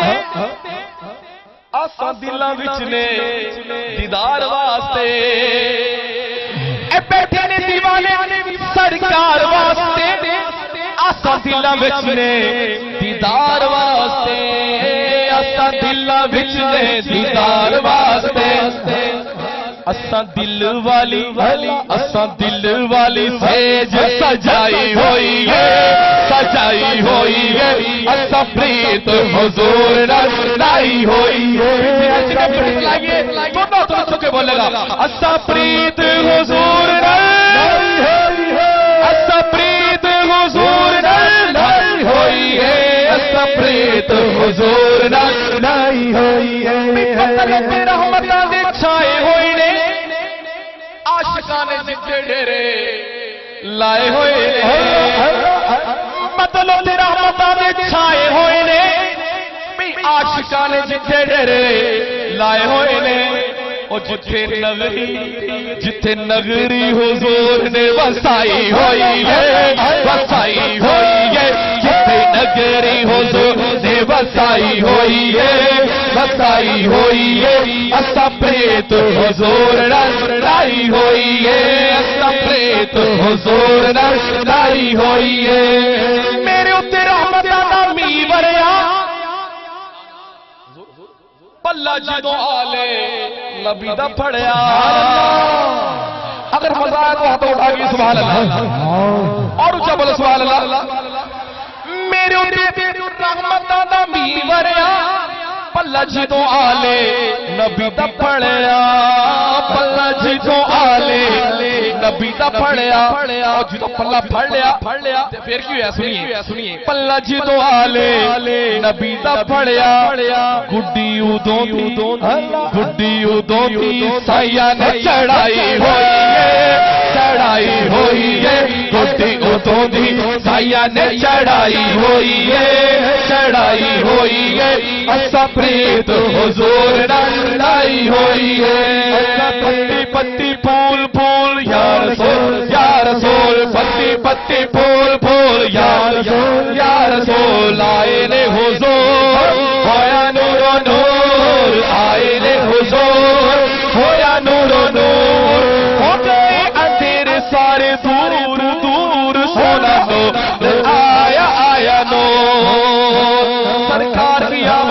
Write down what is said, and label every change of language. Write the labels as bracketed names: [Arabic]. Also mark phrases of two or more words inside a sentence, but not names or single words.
[Punjabi] اسا دلاں وچ نے دیدار واسطے اے بیٹھے نے دیوانے سرکار واسطے اسا دلاں وچ نے دیدار واسطے اسا دلاں وچ نے دیدار واسطے اسا دل والی سیج سجائی ہوئی ہے سجائی ہوئی ہے اسا پریت حضور نال لائی ہوئی ہے تو کے بولے گا اسا پریت حضور نال اسا پریت حضور نال لائی ہوئی ہے اسا پریت حضور نال لائی ہوئی ہے رحمتاں دے چھائے ہوئے نے عاشقاں نے جتھے ڈیرے لائے ہوئے مطلب تیرا رحمتاں دے چھائے ہوئے نے عاشقاں نے جتھے ڈیرے لائے ہوئے نے او جتھے نگری حضور نے وسائی ہوئی ہے وسائی ہوئی ہے جتھے نگری حضور نے وسائی ہوئی ہے وسائی ہوئی ہے اسا پریت حضور نال لائی ہوئی ہے اسا پریت حضور نال لائی ہوئی ہے میرے اوتے رحمتاں دا می وریا پلا جدوں آلے نبی دا پڑیا [Urdu] اگر مزاق ہو تو اٹھا کے سبحان اللہ اور اونچا بولو سبحان اللہ [Punjabi] میرے اوتے رحمتاں دا می وریا پلا جدوں آلے نبی دا پڑیا پلا جدوں آلے نبی دا پڑیا اور جدوں پلا پڑھ لیا پھر کی ہویا سنیے پلا جدوں آلے نبی دا پڑیا گڈی ادوں دی سایہ نے چڑھائی ہوئی ہے گڈی ادوں دی سایہ نے چڑھائی ہوئی ہے اسا پریت حضور نال لائی ہوئی ہے پتی پتی پھول پھول یا رسول پتی پتی پھول پھول یا رسول آئے نے حضور ہویا نور و نور آئے نے حضور ہویا نور و نور ہو گئے اندھیرے سارے دور دور سونا نور آیا نور سرکار کی